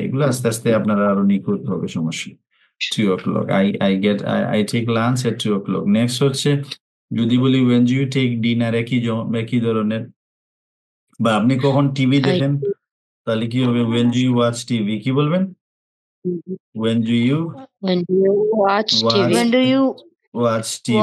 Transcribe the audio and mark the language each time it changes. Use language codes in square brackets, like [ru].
[bn] এগুলো আস্তে আস্তে আপনারা আরো নিখুঁত হবে, সমস্যা। [en] 2 o'clock I take lunch at 2 o'clock। [bn] Next হচ্ছে যদি বলি [en] when do you take dinner, [bn] একই ধরনের। বা আপনি কখন টিভি দেখেন, তাহলে কি হবে [en] when do you watch TV? [bn] কি বলবেন? [en] when do you When do you watch TV? watch When do you watch TV?